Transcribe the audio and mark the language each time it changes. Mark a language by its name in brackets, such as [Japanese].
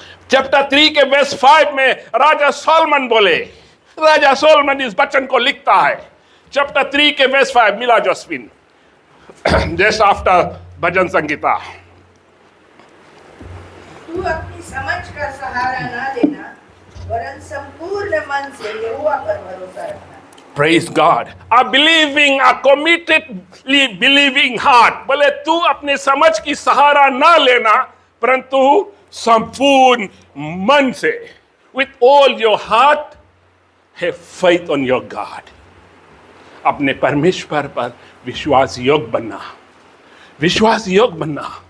[Hindi] Chapter 3 के verse 5 में राजा Solomon बोले, राजा सोलोमन इस वचन को लिखता है, चैप्टर 3 के वर्स 5, मिला जोस्पिन जस्ट आफ्टर भजन संगीता। तू अपनी समझ का सहारा ना लेना, वरन संपूर्ण मन से यहोवा पर भरोसा रखना। [English] Praise God. A believing, a committedly believing heart. [Hindi] बोले तू अपने समझ की सहारा ना लेना, परंतु संपूर्ण मन से, [English] with all your heart, have faith on your God. [Hindi] अपने परमेश्वर पर विश्वास योग बनना, विश्वास योग बनना।